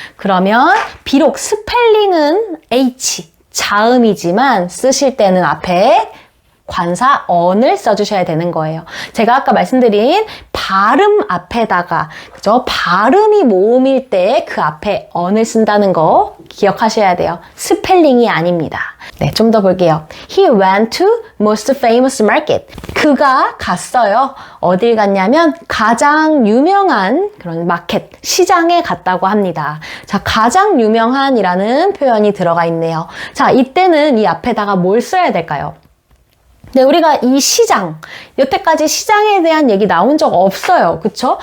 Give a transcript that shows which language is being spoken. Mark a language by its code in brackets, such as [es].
[ko] 그러면 비록 스펠링은 H, 자음이지만 쓰실 때는 앞에 관사 on을 써주셔야 되는 거예요. 제가 아까 말씀드린 발음 앞에다가 그죠? 발음이 모음일 때 그 앞에 on을 쓴다는 거 기억하셔야 돼요. 스펠링이 아닙니다. 네, 좀 더 볼게요. [en] He went to most famous market. [ko] 그가 갔어요. 어딜 갔냐면 가장 유명한 그런 마켓, 시장에 갔다고 합니다. 자, 가장 유명한이라는 표현이 들어가 있네요. 자, 이때는 이 앞에다가 뭘 써야 될까요? 네, 우리가 이 시장, 여태까지 시장에 대한 얘기 나온 적 없어요. 그쵸?